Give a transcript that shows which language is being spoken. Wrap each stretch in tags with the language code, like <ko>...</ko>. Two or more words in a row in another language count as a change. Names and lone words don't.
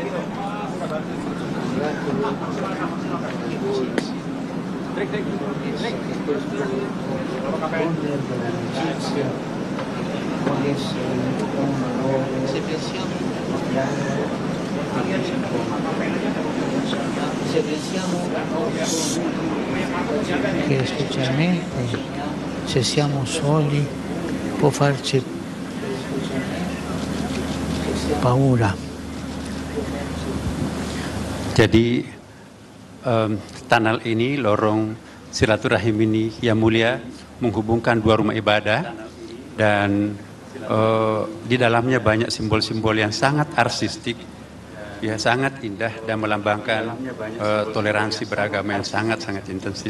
<it>l'amicizia può essere un valore se pensiamo che specialmente se siamo soli può farci paura.</it> <id>Jadi tunnel ini, lorong silaturahim ini yang mulia menghubungkan dua rumah ibadah dan di dalamnya banyak simbol-simbol yang sangat artistik, ya sangat indah dan melambangkan toleransi beragama yang sangat-sangat intensif.</id>